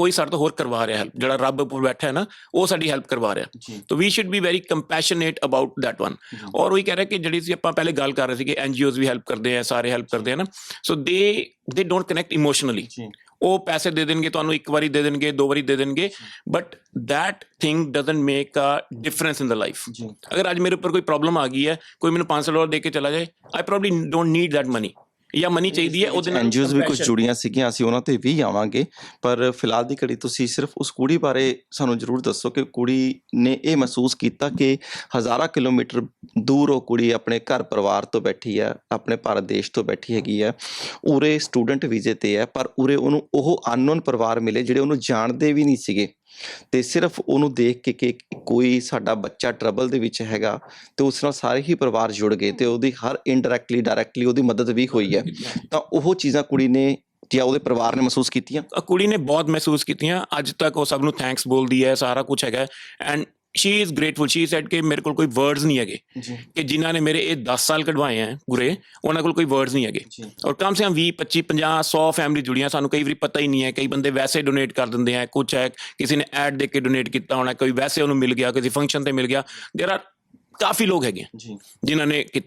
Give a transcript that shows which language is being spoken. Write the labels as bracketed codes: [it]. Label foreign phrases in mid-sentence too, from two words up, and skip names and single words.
[pa] ਕੋਈ ਸਾਡੇ ਤੋਂ ਹੋਰ ਕਰਵਾ ਰਿਹਾ ਹੈਲਪ, ਜਿਹੜਾ ਰੱਬ ਉੱਪਰ ਬੈਠਾ ਹੈ ਨਾ, ਉਹ ਸਾਡੀ ਹੈਲਪ ਕਰਵਾ ਰਿਹਾ। ਤਾਂ [en] we should be very compassionate about that one. [pa] ਔਰ ਉਹੀ ਕਹਿ ਰਿਹਾ ਕਿ ਜਿਹੜੀ ਸੀ ਆਪਾਂ ਪਹਿਲੇ ਗੱਲ ਕਰ ਰਹੇ ਸੀ ਕਿ NGOs ਵੀ ਹੈਲਪ ਕਰਦੇ ਆ, ਸਾਰੇ ਹੈਲਪ ਕਰਦੇ ਆ ਨਾ, [en] so they don't connect emotionally. [pa] ਉਹ ਪੈਸੇ ਦੇ ਦੇਣਗੇ ਤੁਹਾਨੂੰ, ਇੱਕ ਵਾਰੀ ਦੇ ਦੇਣਗੇ, 2 ਵਾਰੀ ਦੇ ਦੇਣਗੇ, [en] but that thing doesn't make a difference in the life. [pa] ਅਗਰ ਅੱਜ ਮੇਰੇ ਉੱਪਰ ਕੋਈ ਪ੍ਰੋਬਲਮ ਆ ਗਈ ਹੈ, ਕੋਈ ਮੈਨੂੰ $500 ਦੇ ਕੇ ਚਲਾ ਜਾਏ, [en] I probably don't need that money, [pa] ਜਾਂ ਮਨੀ ਚਾਹੀਦੀ ਹੈ ਉਹਦੇ ਨਾਲ। NGOs ਵੀ ਕੁਝ ਜੁੜੀਆਂ ਸੀਗੀਆਂ, ਅਸੀਂ ਉਹਨਾਂ ਤੇ ਵੀ ਆਵਾਂਗੇ, ਪਰ ਫਿਲਹਾਲ ਦੀ ਘੜੀ ਤੁਸੀਂ ਸਿਰਫ ਉਸ ਕੁੜੀ ਬਾਰੇ ਸਾਨੂੰ ਜ਼ਰੂਰ ਦੱਸੋ ਕਿ ਕੁੜੀ ਨੇ ਇਹ ਮਹਿਸੂਸ ਕੀਤਾ ਕਿ ਹਜ਼ਾਰਾਂ ਕਿਲੋਮੀਟਰ ਦੂਰ ਉਹ ਕੁੜੀ ਆਪਣੇ ਘਰ ਪਰਿਵਾਰ ਤੋਂ ਬੈਠੀ ਹੈ, ਆਪਣੇ ਭਾਰਤ ਦੇਸ਼ ਤੋਂ ਬੈਠੀ ਹੈਗੀ ਹੈ, ਉਰੇ [en] student visa [pa] ਤੇ ਹੈ, ਪਰ ਉਰੇ ਉਹਨੂੰ ਉਹ ਅਨਨੋਨ ਪਰਿਵਾਰ ਮਿਲੇ ਜਿਹੜੇ ਉਹਨੂੰ ਜਾਣਦੇ ਵੀ ਨਹੀਂ ਸੀਗੇ, ਤੇ ਸਿਰਫ ਉਹਨੂੰ ਦੇਖ ਕੇ ਕਿ ਕੋਈ ਸਾਡਾ ਬੱਚਾ ਟਰਬਲ ਦੇ ਵਿੱਚ ਹੈਗਾ, ਤੇ ਉਸ ਨਾਲ ਸਾਰੇ ਹੀ ਪਰਿਵਾਰ ਜੁੜ ਗਏ, ਤੇ ਉਹਦੀ ਹਰ [en] indirectly directly [pa] ਉਹਦੀ ਮਦਦ ਵੀ ਹੋਈ ਹੈ। ਤਾਂ ਉਹ ਚੀਜ਼ਾਂ ਕੁੜੀ ਨੇ ਜਾਂ ਉਹਦੇ ਪਰਿਵਾਰ ਨੇ ਮਹਿਸੂਸ ਕੀਤੀਆਂ? ਕੁੜੀ ਨੇ ਬਹੁਤ ਮਹਿਸੂਸ ਕੀਤੀਆਂ। ਅੱਜ ਤੱਕ ਉਹ ਸਭ ਨੂੰ ਥੈਂਕਸ ਬੋਲਦੀ ਹੈ, ਸਾਰਾ ਕੁਛ ਹੈਗਾ। [en] and she is grateful, she said [pa] ਕਿ ਮੇਰੇ ਕੋਲ ਕੋਈ ਵਰਡਸ ਨਹੀਂ ਹੈਗੇ ਕਿ ਜਿਨ੍ਹਾਂ ਨੇ ਮੇਰੇ ਇਹ 10 ਸਾਲ ਕਢਵਾਏ ਹੈ ਪੂਰੇ, ਉਹਨਾਂ ਕੋਲ ਕੋਈ ਵਰਡਸ ਨਹੀਂ ਹੈਗੇ। ਔਰ [hi] कम से कम [pa] 20, 25, 50, 100 ਫੈਮਿਲੀ ਜੁੜੀਆਂ। ਸਾਨੂੰ ਕਈ ਵਾਰੀ ਪਤਾ ਹੀ ਨਹੀਂ ਹੈ, ਕਈ ਬੰਦੇ ਵੈਸੇ ਡੋਨੇਟ ਕਰ ਦਿੰਦੇ ਹੈ, ਕੁਛ ਹੈ ਕਿਸੇ ਨੇ ਐਡ ਦੇ ਕੇ ਡੋਨੇਟ ਕੀਤਾ ਹੋਣਾ, ਕੋਈ ਵੈਸੇ ਉਹਨੂੰ ਮਿਲ ਗਿਆ, ਕਿਸੇ ਫੰਕਸ਼ਨ ਤੇ ਮਿਲ ਗਿਆ। [en] there are [pa] ਕਾਫੀ ਲੋਕ ਹੈਗੇ ਜਿਨ੍ਹਾਂ ਨੇ ਕੀਤਾ।